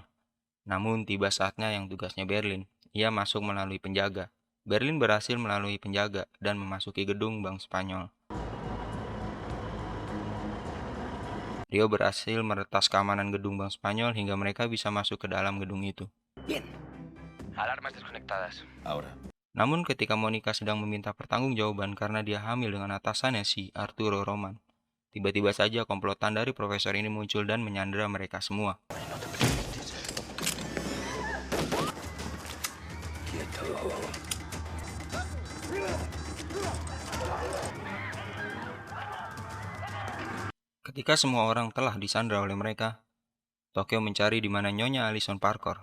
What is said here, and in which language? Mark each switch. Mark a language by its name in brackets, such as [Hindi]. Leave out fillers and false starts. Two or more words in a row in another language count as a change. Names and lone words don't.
[Indonesian] Namun tiba saatnya yang tugasnya Berlin. Ia masuk melalui penjaga. Berlin berhasil melalui penjaga dan memasuki gedung Bank Spanyol. Rio berhasil meretas keamanan gedung Bank Spanyol hingga mereka bisa masuk ke dalam gedung itu. [Spanish] Bien. Alarmas desconectadas. Ahora. [Indonesian] Namun ketika Monica sedang meminta pertanggungjawaban karena dia hamil dengan atasannya si Arturo Roman, tiba-tiba saja komplotan dari profesor ini muncul dan menyandera mereka semua. Ketika semua orang telah disandra oleh mereka, Tokyo mencari di mana Nyonya Alison Parker.